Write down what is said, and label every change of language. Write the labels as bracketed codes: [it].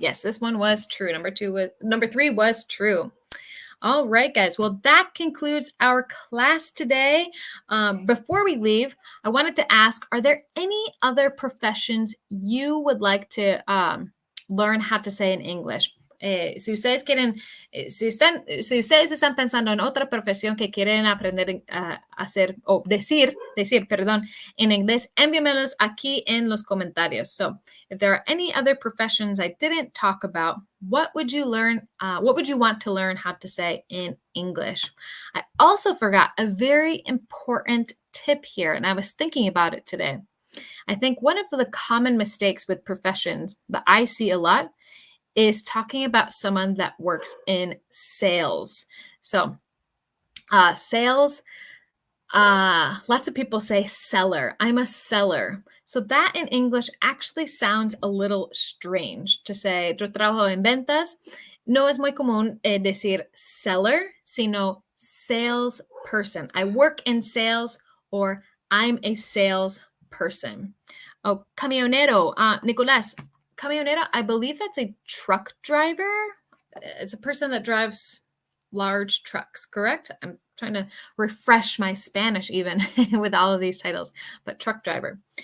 [en] Yes, this one was true. Number 3 was true. All right, guys. Well, that concludes our class today. Before we leave, I wanted to ask, are there any other professions you would like to learn how to say in English? [es] Si ustedes quieren, si ustedes están pensando en otra profesión que quieren aprender a hacer o decir, perdón, en inglés, envíamelos aquí en los comentarios. [en] So, if there are any other professions I didn't talk about, what would you learn? What would you want to learn how to say in English? I also forgot a very important tip here, and I was thinking about it today. I think one of the common mistakes with professions that I see a lot is talking about someone that works in sales. So, sales, lots of people say seller. I'm a seller. So that in English actually sounds a little strange to say, [es] yo trabajo en ventas. No es muy común decir seller, sino salesperson. [en] I work in sales, or I'm a salesperson. Oh, camionero. Nicolás, camionero, I believe that's a truck driver. It's a person that drives large trucks, correct? I'm trying to refresh my Spanish even with all of these titles, but truck driver.